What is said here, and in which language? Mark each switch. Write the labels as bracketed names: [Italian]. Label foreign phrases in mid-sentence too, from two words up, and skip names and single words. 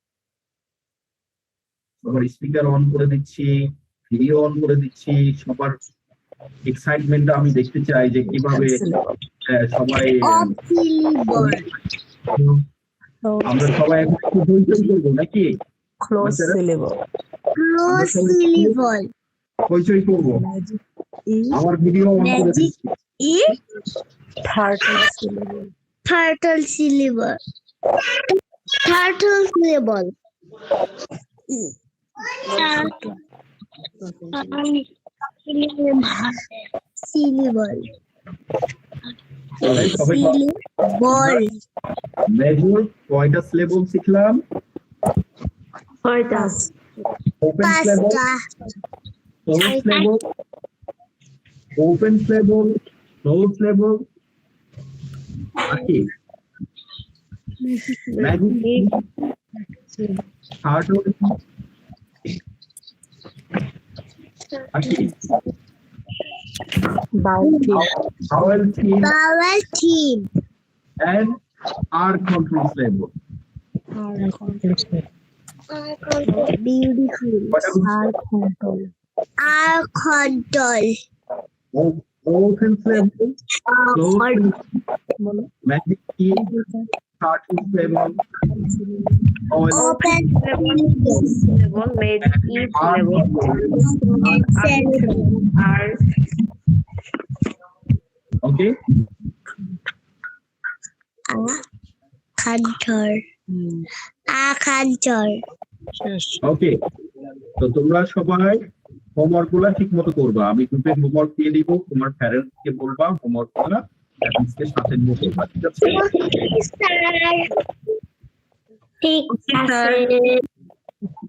[Bangla] সবার [English] speaker on [Bangla] করে দিচ্ছি, [English] video on [Bangla] করে দিচ্ছি, সবার এক্সাইটমেন্টটা আমি দেখতে চাই যে কিভাবে সবাই আমরা সবাই এখন একটু হইচই করবো নাকি? [English] Close syllable. [Bangla] হইচই করবো। আমার [English] video on [Bangla] করে দিচ্ছি। [English] Turtle syllable. Turtle syllable. Turtle syllable. Syllable. [Bangla] তাহলে সবাই [English] Syllable. [Bangla] মেজর কয়টা স্লেবল শিখলাম? কয়টা? [English] open syllable, close syllable, open syllable, close syllable, [Bangla] আর কি [English] magic turtle, [Bangla] আর কি [English] vowel theme Vowel team. and R control syllable. Beautiful. What else? R control. Open syllable, close syllable, magic key, starting syllable, vowel Open Syllable, magic key, R syllable, আর okay. control. R control. Okay. [Bangla] তো তোমরা সবাই হোমওয়ার্ক গুলা ঠিক মতো করবা। আমি গ্রুপে হোমওয়ার্ক দিয়ে দিব, তোমার প্যারেন্টস কে বলবা হোমওয়ার্ক গুলা প্যারেন্টসকে সাথে নিয়ে করবা, ঠিক আছে? ঠিক আছে।